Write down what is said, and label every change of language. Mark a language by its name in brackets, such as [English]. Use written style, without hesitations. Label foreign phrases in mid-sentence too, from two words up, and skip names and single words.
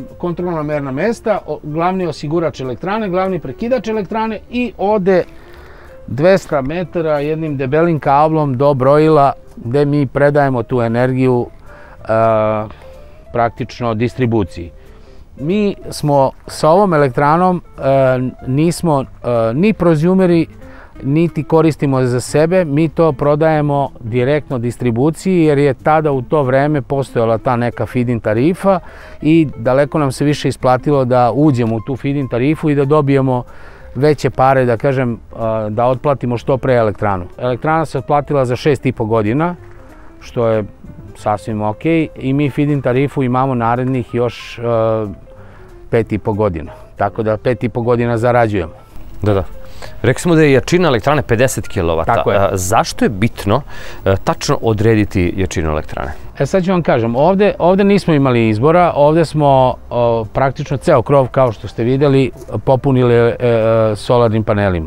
[Serbian] merna mesta, glavni osigurač elektrane, glavni prekidač elektrane i ode 200 metara jednim debelim kablom do brojila gde mi predajemo tu energiju praktično distribuciji. Mi smo sa ovom elektranom nismo ni prozjumeri, niti koristimo za sebe, mi to prodajemo direktno distribuciji jer je tada u to vreme postojala ta neka feed-in tarifa i daleko nam se više isplatilo da uđemo u tu feed-in tarifu i da dobijemo veće pare, da kažem, da otplatimo što pre elektranu. Elektrana se otplatila za 6,5 godina, što je sasvim ok, i mi feed-in tarifu imamo narednih još 5,5 godina. Tako da 5,5 godina zarađujemo. Da. Rekli smo da je jačina elektrane 50 kW. Tako je. Zašto je bitno tačno odrediti jačinu elektrane? Sad ću vam kažem, ovde nismo imali izbora, ovde smo praktično ceo krov, kao što ste vidjeli, popunili solarnim panelima.